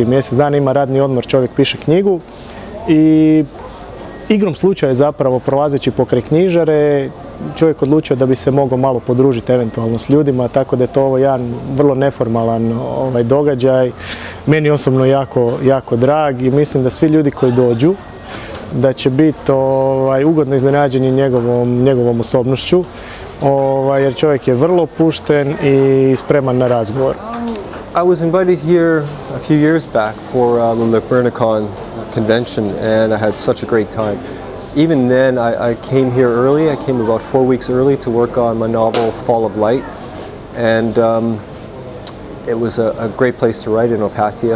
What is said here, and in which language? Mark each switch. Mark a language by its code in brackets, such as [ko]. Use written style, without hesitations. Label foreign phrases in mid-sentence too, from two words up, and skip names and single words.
[hr] Mjesec dana ima radni odmor, čovjek piše knjigu i igrom slučaja zapravo prolazeći pokraj knjižare čovjek odlučio da bi se mogao malo podružiti eventualno s ljudima, tako da je to ovo jedan vrlo neformalan događaj. Meni osobno jako drag i mislim da svi ljudi koji dođu da će biti ugodno iznenađeni njegovom osobnošću, jer čovjek je vrlo pušten i spreman na razgovor. [en] I was invited here a few years back for the Lepernicon convention, and I had such a great time. Even then, I came here early. I came about 4 weeks early to work on my novel Fall of Light, and it was a great place to write in Opatija.